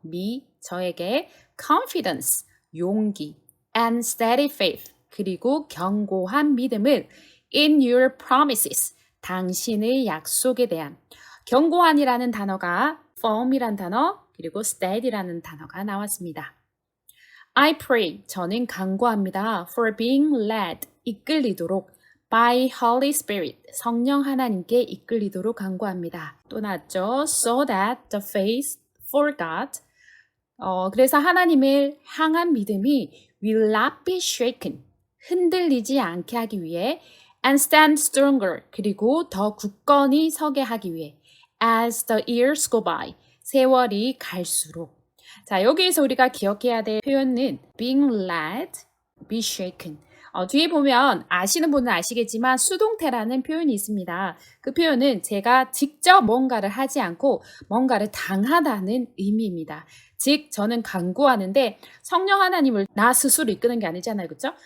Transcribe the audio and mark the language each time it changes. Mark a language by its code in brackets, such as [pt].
[ko] me, 저에게 [en] confidence, [ko] 용기, [en] and steady faith, [ko] 그리고 견고한 믿음을 [en] in your promises, [ko] 당신의 약속에 대한 견고한이라는 단어가 firm이란 단어 그리고 steady라는 단어가 나왔습니다. [en] I pray, [ko] 저는 간구합니다. [en] for being led, [ko] 이끌리도록 [en] by Holy Spirit, [ko] 성령 하나님께 이끌리도록 간구합니다. 또 나왔죠. [en] so that the faith for God, [ko] 그래서 하나님을 향한 믿음이 [en] will not be shaken, [ko] 흔들리지 않게 하기 위해 [en] and stand stronger, [ko] 그리고 더 굳건히 서게 하기 위해 [en] as the years go by, [ko] 세월이 갈수록. 자, 여기에서 우리가 기억해야 될 표현은 [en] being led, be shaken. [ko] 뒤에 보면 아시는 분은 아시겠지만 수동태라는 표현이 있습니다. 그 표현은 제가 직접 뭔가를 하지 않고 뭔가를 당하다는 의미입니다. 즉 저는 간구하는데 성령 하나님을 나 스스로 이끄는 게 아니잖아요. 그렇죠?